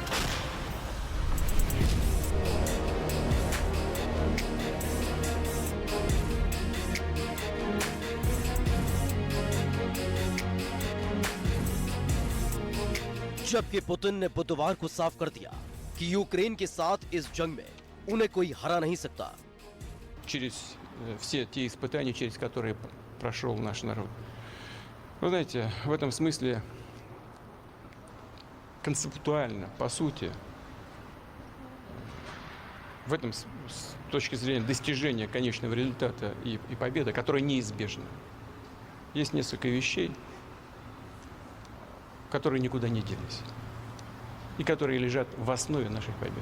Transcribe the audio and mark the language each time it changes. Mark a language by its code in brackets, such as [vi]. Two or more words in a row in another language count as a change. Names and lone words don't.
[hi] जबकि पुतिन ने बुधवार को साफ कर दिया कि यूक्रेन के साथ इस जंग में उन्हें कोई हरा नहीं सकता। [ru] Через все те испытания, через которые прошел наш народ. Вы знаете, в этом смысле концептуально, по сути, в этом с точки зрения достижения конечного результата и победы, которая неизбежна, есть несколько вещей, которые никуда не делись и которые лежат в основе наших побед.